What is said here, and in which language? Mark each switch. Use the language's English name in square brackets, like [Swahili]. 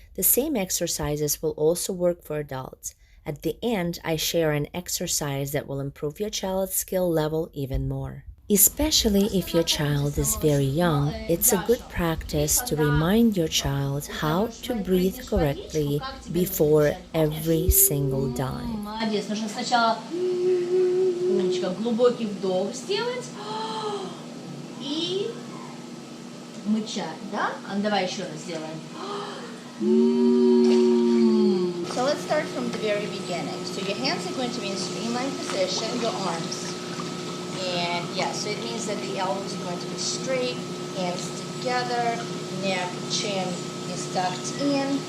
[English] The same exercises will also work for adults. At the end, I share an exercise that will improve your child's skill level even more. Especially if your child is very young, it's a good practice to remind your child how to breathe correctly before every single dive. [Russian] Молодец. Нужно сначала умничка, глубокий вдох сделать и мычать, да? А ну, давай еще раз сделаем. [English] So let's start from the very beginning. So your hands are going to be in streamlined position, your arms. And yeah, so it means that the elbows are going to be straight, hands together, neck, chin is tucked in.